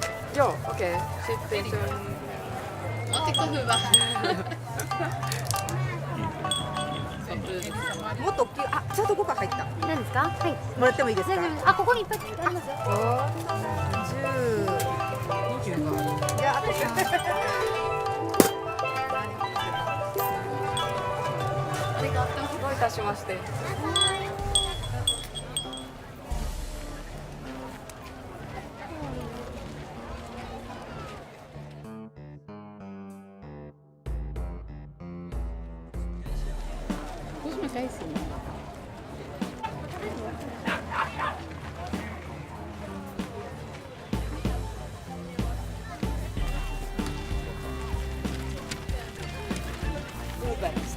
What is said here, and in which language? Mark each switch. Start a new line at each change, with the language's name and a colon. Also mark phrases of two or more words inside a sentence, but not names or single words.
Finnish: Joo, okei. Sitten se on... Ottiko hyvä?
Japanese: もっと大きい。あ、ちゃんと5個入った。何ですか？はい。もらってもいいですか？あ、ここにいっぱいありますよ。 10、25。いや、あとどういたしまして。
Finnish: Kus mä käisin? Uberista.